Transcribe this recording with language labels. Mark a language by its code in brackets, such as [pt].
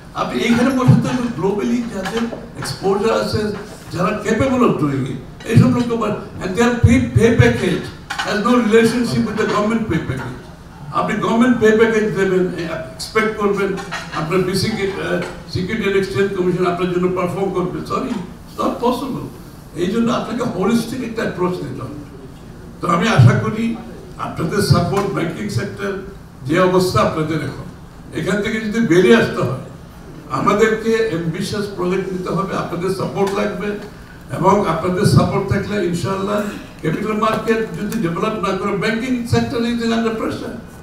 [bn] আপনি এইখানে বসাতে হবে গ্লোবালি যাদের এক্সপোজার আছে, যারা [en] capable of doing it, [bn] এইসব লোক। [en] and their pay package has no relationship with the government pay package. [bn] আপনি গভর্নমেন্ট পে প্যাকেজ দেবেন, এক্সপেক্ট করবেন আপনার BSIC security and exchange commission আপনার জন্য পারফর্ম করবে। [en] Sorry, it's not possible. [bn] এই জন্য আপনাকে হোলিস্টিক একটা অ্যাপ্রোচ নিতে হবে। তো আমি আশা করি আপনাদের সাপোর্ট, ব্যাংকিং সেক্টর যে অবস্থা আপনাদের এখন, এখান থেকে যদি বেরিয়ে আসতে হয়, আমাদেরকে অ্যাম্বিশিয়াস প্রজেক্ট নিতে হবে, আপনাদের সাপোর্ট লাগবে, এবং আপনাদের সাপোর্ট থাকলে ইনশাআল্লাহ ক্যাপিটাল মার্কেট যদি ডেভেলপ না করে, banking sector [en] Is under pressure.